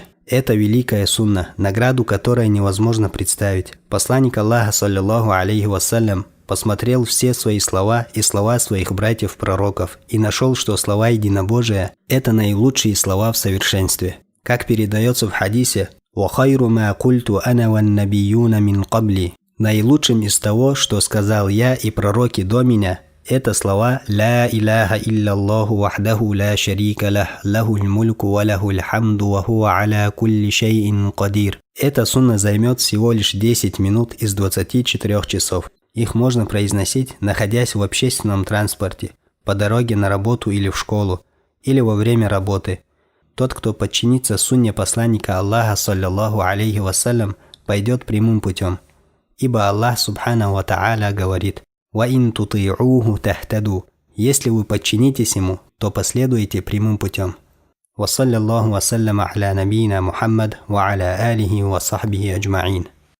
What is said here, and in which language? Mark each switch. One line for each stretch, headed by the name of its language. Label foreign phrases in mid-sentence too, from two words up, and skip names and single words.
Russian: Это великая сунна, награду которой невозможно представить. Посланник Аллаха,
Arabic: صلى الله عليه وسلم,
Russian: посмотрел все свои слова и слова своих братьев-пророков и нашел, что слова единобожия – это наилучшие слова в совершенстве. Как передается в хадисе:
Arabic: «وخير ما قلت أنا والنبيون من قبلي».
Russian: Наилучшим из того, что сказал я и пророки до меня, это слова
Arabic: «لا إله إلا الله وحده لا شريك له، له الملك وله الحمد وهو على كل شيء قدير».
Russian: Эта сунна займет всего лишь 10 минут из 24 часов. Их можно произносить, находясь в общественном транспорте, по дороге на работу или в школу, или во время работы. Тот, кто подчинится сунне посланника Аллаха,
Arabic: صلى الله عليه وسلم,
Russian: пойдет прямым путем. Ибо Аллах,
Arabic: سبحانه وتعالى,
Russian: говорит:
Arabic: «وإن تطيعوه تهتدوا».
Russian: Если вы подчинитесь ему, то последуете прямым путем.
Arabic: وصلى الله وسلم على نبينا محمد وعلى آله وصحبه أجمعين.